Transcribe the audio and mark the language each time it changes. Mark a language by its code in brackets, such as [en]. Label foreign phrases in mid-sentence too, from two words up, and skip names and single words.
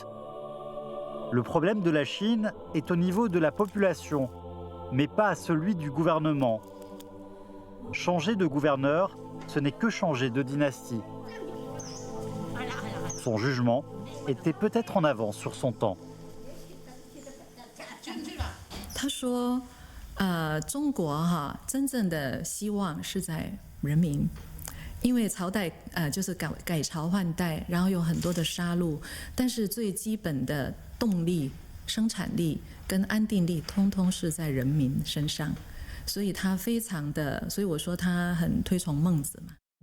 [fr] Le problème de la Chine est au niveau de la population, mais pas à celui du gouvernement. Changer de gouverneur, ce n'est que changer de dynastie. Son jugement était peut-être en avance sur son temps. [zh] 他说中国真正的希望是在人民，因为朝代就是改朝换代，然后有很多的杀戮，但是最基本的动力、生产力跟安定力通通是在人民身上，所以他非常的，所以我说他很推崇孟子嘛。